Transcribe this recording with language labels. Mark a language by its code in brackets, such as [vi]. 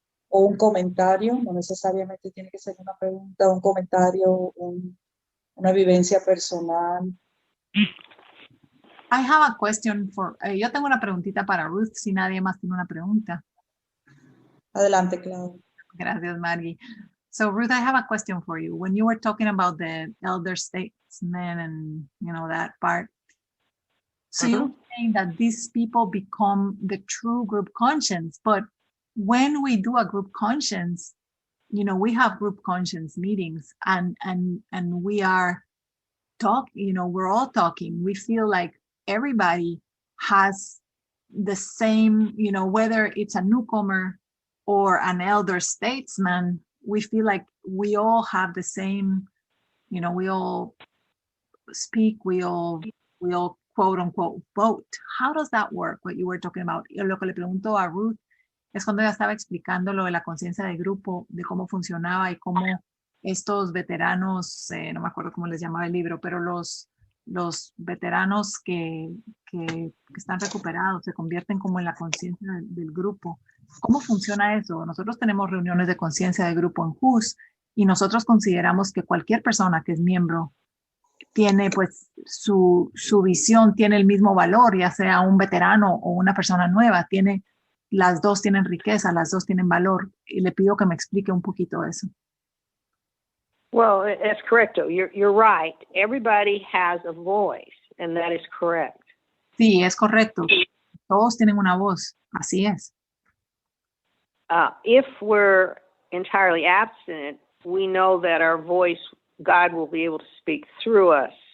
[es] O un comentario, no necesariamente tiene que ser una pregunta, un comentario, una vivencia personal. [en] I have a question for, [es] yo tengo una preguntita para Ruth, si nadie más tiene una pregunta. Adelante, Claudia. Gracias, Maggie. [en] So Ruth, I have a question for you. When you were talking about the elder statesmen and, you know, that part, so you're saying that these people become the true group conscience, but when we do a group conscience, you know, we have group conscience meetings and we are you know, we're all talking. We feel like everybody has the same, you know, whether it's a newcomer or an elder statesman, we feel like we all have the same, you know, we all speak, we all quote unquote vote. How does that work? What you were talking about. [es] Lo que le pregunto a Ruth es cuando ella estaba explicando lo de la conciencia de grupo, de cómo funcionaba y cómo estos veteranos, no me acuerdo cómo les llamaba el libro, pero los veteranos que están recuperados se convierten como en la conciencia del grupo. ¿Cómo funciona eso? Nosotros tenemos reuniones de conciencia de grupo en JUS y nosotros consideramos que cualquier persona que es miembro tiene pues su visión, tiene el mismo valor, ya sea un veterano o una persona nueva, las dos tienen riqueza, las dos tienen valor. Y le pido que me explique un poquito eso. [en] Well, that's correct. You're right. Everybody has a voice, and that is correct. [es] Sí, es correcto. Todos tienen una voz. Así es. [en] If we're entirely abstinent, we know that our voice, God will be able to speak through us.